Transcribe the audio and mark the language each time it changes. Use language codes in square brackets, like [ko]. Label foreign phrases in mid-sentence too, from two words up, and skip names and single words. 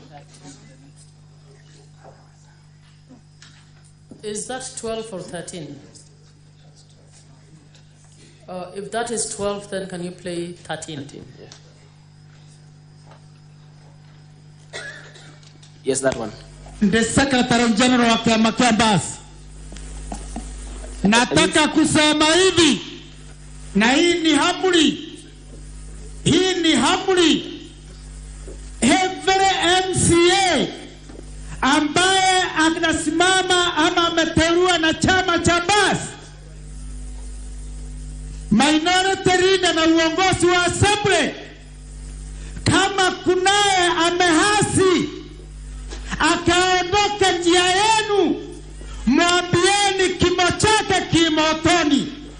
[en] Is that 12 or 13? If that is 12, then can you play 13? Yeah. Yes, that one. The Secretary General [sw] wa Kiama kia Basi. Nataka kusema hivi, na hii ni hamuri. Hii ni hamuri. [en] Every MCA [sw] ambaye anasimama ama ameteuliwa na chama cha Basi, [en] minority leader [sw] na uongozi wa assembly, kama kunaye amehasi akaondoka njia yenu, mwambieni kimo chake kimotoni.